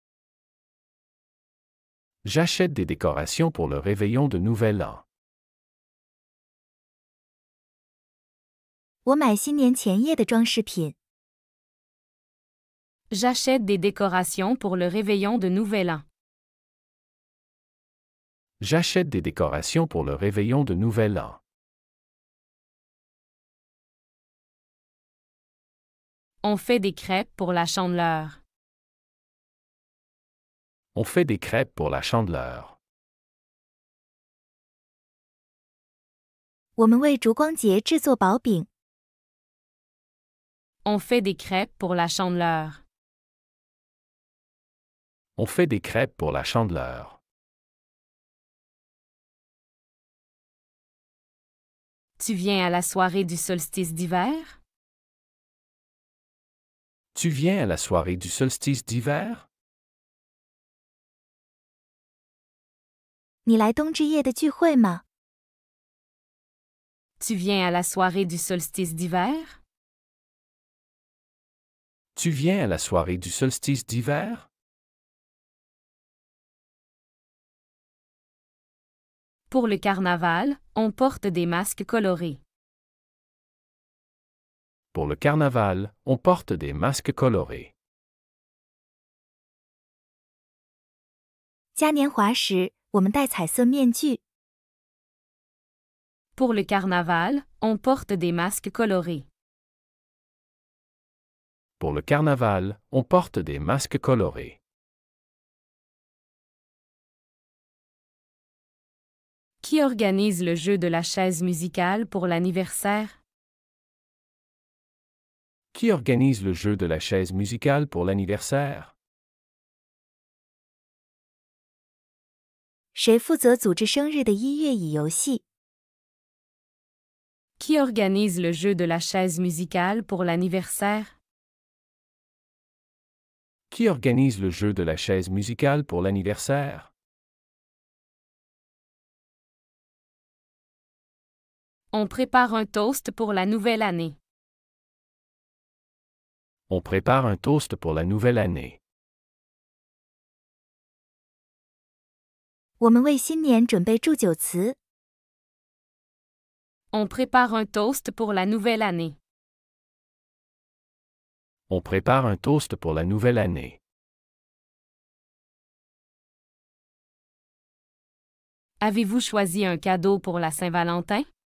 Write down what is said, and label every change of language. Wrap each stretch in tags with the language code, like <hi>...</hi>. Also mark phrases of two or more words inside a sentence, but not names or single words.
<fr>J'achète des décorations pour le réveillon de Nouvel An.</fr> <zh>我买新年前夜的装饰品。</zh> <fr>J'achète des décorations pour le réveillon de Nouvel An. J'achète des décorations pour le réveillon de Nouvel An. On fait des crêpes pour la Chandeleur. On fait des crêpes pour la Chandeleur.</fr> <zh>我们为烛光节制作薄饼。</zh> <fr>On fait des crêpes pour la Chandeleur. On fait des crêpes pour la Chandeleur. Tu viens à la soirée du solstice d'hiver? Tu viens à la soirée du solstice d'hiver?</fr> <zh>你来冬至夜的聚会吗？</zh> <fr>Tu viens à la soirée du solstice d'hiver? Tu viens à la soirée du solstice d'hiver? Pour le carnaval, on porte des masques colorés. Pour le carnaval, on porte des masques colorés.</fr> <zh>嘉年华时，我们戴彩色面具。</zh> <fr>Pour le carnaval, on porte des masques colorés. Pour le carnaval, on porte des masques colorés. Qui organise le jeu de la chaise musicale pour l'anniversaire? Qui organise le jeu de la chaise musicale pour l'anniversaire?</fr> <zh>谁负责组织生日的音乐椅游戏？</zh> <fr>Qui organise le jeu de la chaise musicale pour l'anniversaire? Qui organise le jeu de la chaise musicale pour l'anniversaire? On prépare un toast pour la nouvelle année. On prépare un toast pour la nouvelle année.</fr> <zh>我们为新年准备祝酒词。</zh> <fr>On prépare un toast pour la nouvelle année. On prépare un toast pour la nouvelle année. Avez-vous choisi un cadeau pour la Saint-Valentin?</fr>